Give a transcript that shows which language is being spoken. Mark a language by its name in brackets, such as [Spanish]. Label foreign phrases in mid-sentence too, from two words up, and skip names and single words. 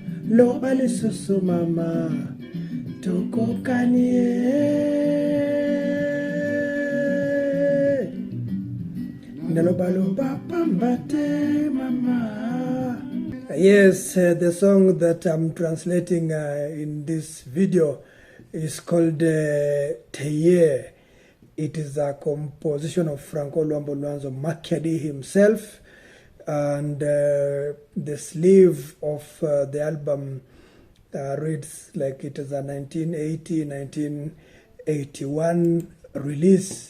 [Lingala] loba lisusu mama tokokanie naloba loba pambate mama. [English] Yes, the song that I'm translating in this video is called Tailleur. It is a composition of Franco Luambo Makiadi himself, and the sleeve of the album reads like it is a 1980-1981 release.